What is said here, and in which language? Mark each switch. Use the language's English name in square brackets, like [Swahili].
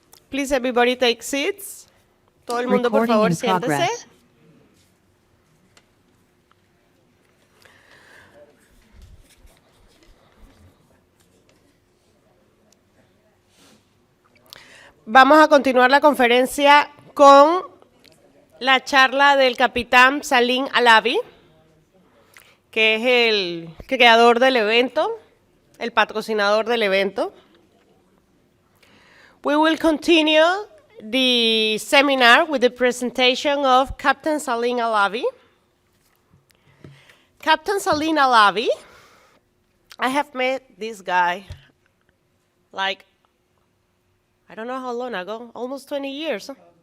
[English] Please everybody take seats. [Spanish] Todo el mundo, por favor, siéntese. Vamos a continuar la conferencia con la charla del capitán Salim Alavi, que es el creador del evento, el patrocinador del evento. [English] We will continue the seminar with the presentation of Captain Salim Alavi. Captain Salim Alavi, I have met this guy like, I don't know how long ago, almost 20 years. Huh?